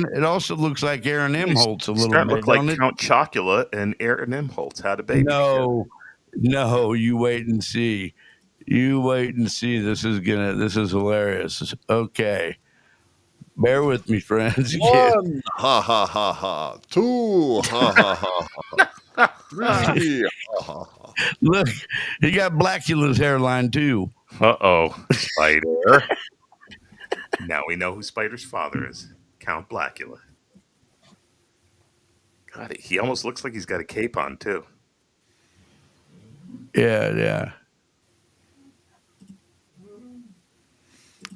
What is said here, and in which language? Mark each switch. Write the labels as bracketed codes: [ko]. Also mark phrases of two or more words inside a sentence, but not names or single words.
[en] It also looks like Aaron Imholtz a little Starting to bit. look don't like it? Count Chocula and Aaron Imholtz had a baby. No, you wait and see. You wait and see. This is hilarious. Okay. Bear with me, friends. One, ha ha ha ha. Two, ha ha ha ha. Three, ha ha ha. Look, he got Blackula's hairline too. Uh-oh, Spider. Now we know who Spider's father is. Count Blackula. God, he almost looks like he's got a cape on, too. Yeah.